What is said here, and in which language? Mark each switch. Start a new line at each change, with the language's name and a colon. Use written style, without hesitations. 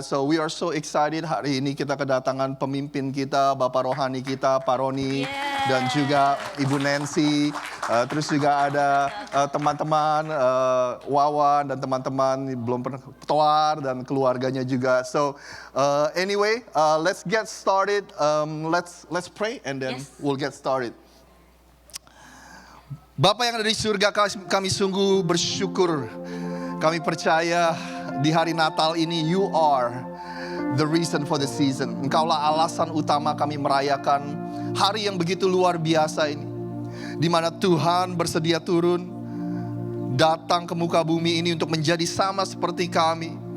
English: So we are so excited
Indonesian: hari ini kita kedatangan pemimpin kita, Bapak Rohani kita, Pak Roni, dan juga Ibu Nancy. Terus juga ada teman-teman Wawan dan teman-teman belum pernah Toar dan keluarganya juga.
English: So anyway, let's get started. Let's pray and then we'll get started.
Indonesian: Bapak yang ada di surga, kami sungguh bersyukur. Kami percaya di hari Natal ini
English: you are the reason for the season.
Indonesian: Engkaulah alasan utama kami merayakan hari yang begitu luar biasa ini. Di mana Tuhan bersedia turun, datang ke muka bumi ini untuk menjadi sama seperti kami.